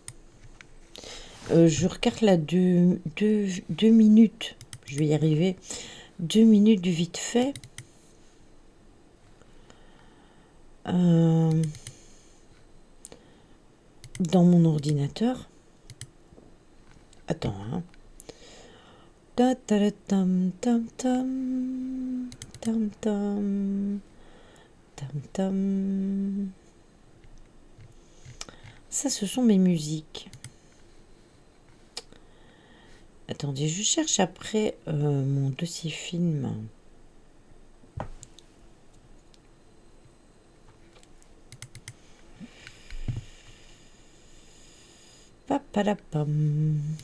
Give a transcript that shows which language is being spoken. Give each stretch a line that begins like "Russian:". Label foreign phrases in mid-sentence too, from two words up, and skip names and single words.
French: Je regarde là 2 minutes. Je vais y arriver. 2 minutes du vite fait. Dans mon ordinateur. Attends, hein. Ta ta ta tam tam tam tam tam tam tam. Ça, ce sont mes musiques. Attendez, je cherche après mon dossier film. Papalapam.